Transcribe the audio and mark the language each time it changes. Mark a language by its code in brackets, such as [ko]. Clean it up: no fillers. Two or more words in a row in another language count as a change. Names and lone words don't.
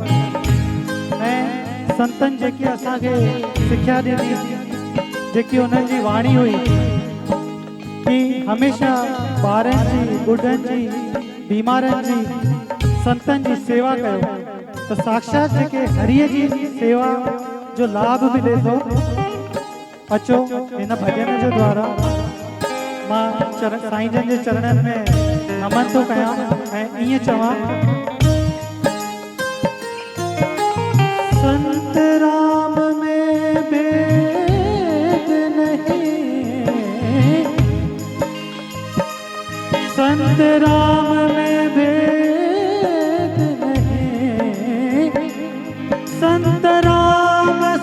[sd] ऐं संतन जेके असांखे सिख्या ॾिनी, जेकी उन्हनि जी वाणी हुई कि हमेशा ॿारनि जी, ॿुढनि जी, बीमारनि जी, संतनि जी सेवा कयो। तो साक्षात जेके हरिय जी सेवा जो लाभ मिले थो। अचो इन भजन जो द्वारा मां साईं जन जे चरणनि में नमन थो कयां ऐं ईअं चवां, [hi] संत राम में भेद नहीं, संत राम में भेद नहीं, संत राम